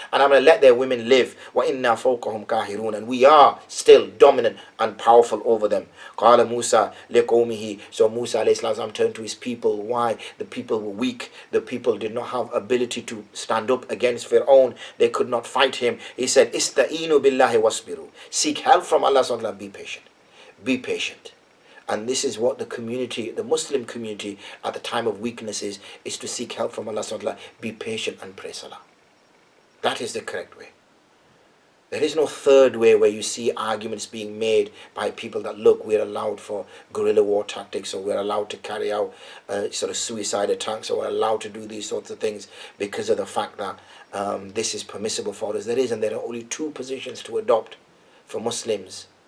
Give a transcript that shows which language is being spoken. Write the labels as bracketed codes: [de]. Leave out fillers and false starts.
[en] And I'm going to let their women live. [ar] وَإِنَّا فَوْقَهُمْ قَاهِرُونَ. [en] And we are still dominant and powerful over them. [ar] قَالَ مُوسَى لِقَوْمِهِ. [en] So Musa alayhi salam turned to his people. Why? The people were weak. The people did not have ability to stand up against Pharaoh. They could not fight him. He said, [ar] إِسْتَعِينُوا بِاللَّهِ وَاصْبِرُوا. [en] Seek help from Allah subhanahu wa ta'ala. Be patient. Be patient. And this is what the community, the Muslim community at the time of weakness is to seek help from Allah subhanahu wa ta'ala. Be patient and pray salah. That is the correct way. There is no third way where you see arguments being made by people that, look, we're allowed for guerrilla war tactics, or we're allowed to carry out sort of suicide attacks, or we're allowed to do these sorts of things because of the fact that this is permissible for us. There is, and there are only two positions to adopt for Muslims